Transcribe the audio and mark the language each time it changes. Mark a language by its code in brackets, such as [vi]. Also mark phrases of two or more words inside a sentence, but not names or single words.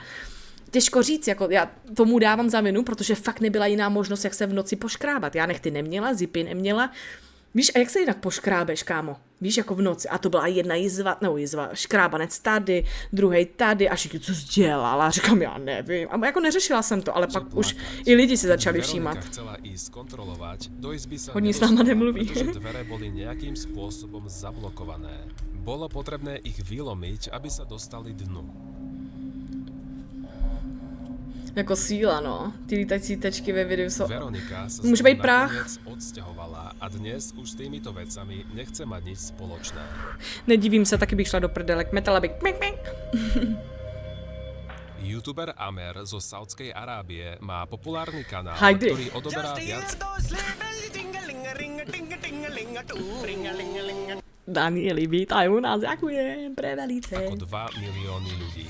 [cs] Těžko říct, jako já tomu dávám za vinu, protože fakt nebyla jiná možnost, jak se v noci poškrábat. Já nechty neměla, zipy neměla. Víš, a jak se jinak poškrábeš, kámo? Víš, jako v noci. A to byla jedna jizva, škrábanec tady, druhej tady a všichni, co jsi dělala? Říkám, já nevím. A jako neřešila jsem to, ale pak už i lidi si začali všímat. [sk] Veronika chcela ísť kontrolovať, do izby sa [cs] Hodně s náma nemluví. [sk] pretože dvere boli nejakým spôsobom zablokované. Bolo potrebné ich vylomiť, aby sa dostali dnu. [cs] Jako síla, no. Ty lítající tečky ve videu jsou... [sk] Veronika sa Môže z byť toho prach. nakoniec odsťahovala a dnes už s týmito vecami nechce mať nič spoločné. [cs] Nedivím se, taky bych šla do prdele, kmetala bych mek. [sk] YouTuber Amer zo Saudskej Arábie má populárny kanál, Heidi. ktorý odoberá viac Danieli, vítaj u nás, ďakujem, prevelice. ako 2 milióny ľudí.